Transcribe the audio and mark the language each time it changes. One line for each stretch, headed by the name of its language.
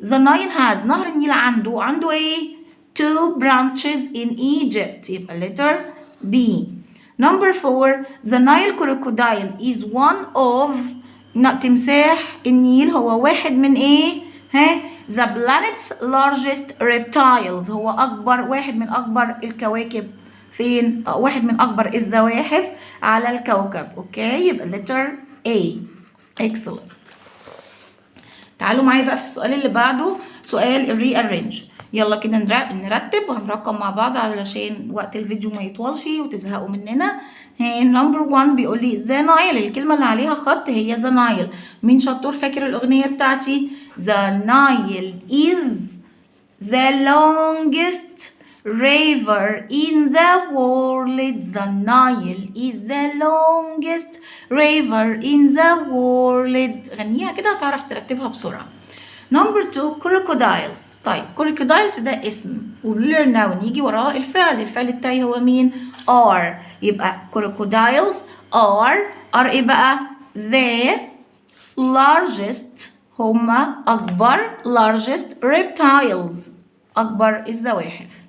English: the Nile has،
Arabic: نهر النيل عنده ايه؟
English: 2 branches in Egypt، يبقى letter B. number 4. the Nile crocodile is one of،
Arabic: تمساح النيل هو واحد من ايه؟ ها؟
English: the planet's largest reptiles،
Arabic: هو واحد من أكبر الكواكب فين؟ واحد من أكبر الزواحف على الكوكب. اوكي، يبقى letter A.
English: excellent.
Arabic: تعالوا معايا بقى في السؤال اللي بعده، سؤال الريارينج. يلا كده نرتب وهنرقم مع بعض علشان وقت الفيديو ما يطولش وتزهقوا مننا. نمبر 1 بيقول لي the Nile، الكلمة اللي عليها خط هي the Nile. مين شطور فاكر الأغنية بتاعتي؟
English: the Nile is the longest river in the world. the Nile is the longest river in the world.
Arabic: غنيها كده هتعرف ترتبها بسرعة. نمبر 2 crocodiles. طيب crocodiles ده اسم وlearn noun يجي وراه الفعل بتاعي هو مين؟ are. يبقى
English: crocodiles are
Arabic: ايه بقى؟ the largest، هما أكبر
English: largest reptiles،
Arabic: أكبر الزواحف.